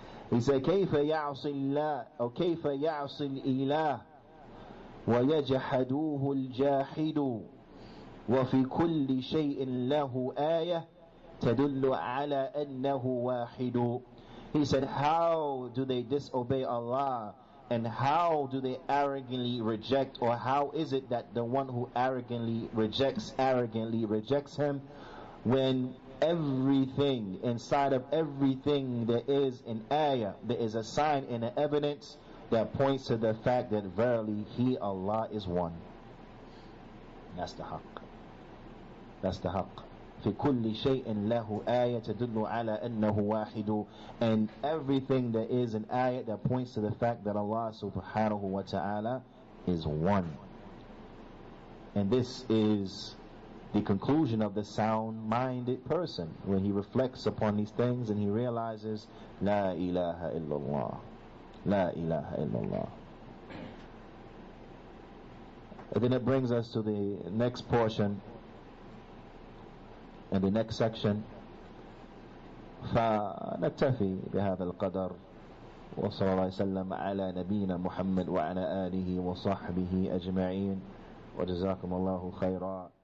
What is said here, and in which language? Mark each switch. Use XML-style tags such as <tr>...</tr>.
<en>He said</en> <ar>كيف يعصي الله أو كيف يعصي الإله ويجحدوه الجاحد وفي كل شيء له آية تدل على أنه واحد.</ar> <en>He said, how do they disobey Allah, and how do they arrogantly reject, or how is it that the one who arrogantly rejects him, when everything, inside of everything there is an ayah, there is a sign and an evidence that points to the fact that verily He, Allah, is one. That's the haqq. That's the haqq.</en> <ar>في كل شيء له آية تدل على أنه واحد.</ar> <en>And everything there is an ayat that points to the fact that Allah subhanahu wa ta'ala is one. And this is the conclusion of the sound-minded person when he reflects upon these things and he realizes La ilaha illallah, La ilaha illallah. And then it brings us to the next portion and the next section.</en> <ar>فنكتفي بهذا القدر، وصلى الله وسلم على نبينا محمد وعلى آله وصحبه أجمعين، وجزاكم الله خيرا.</ar>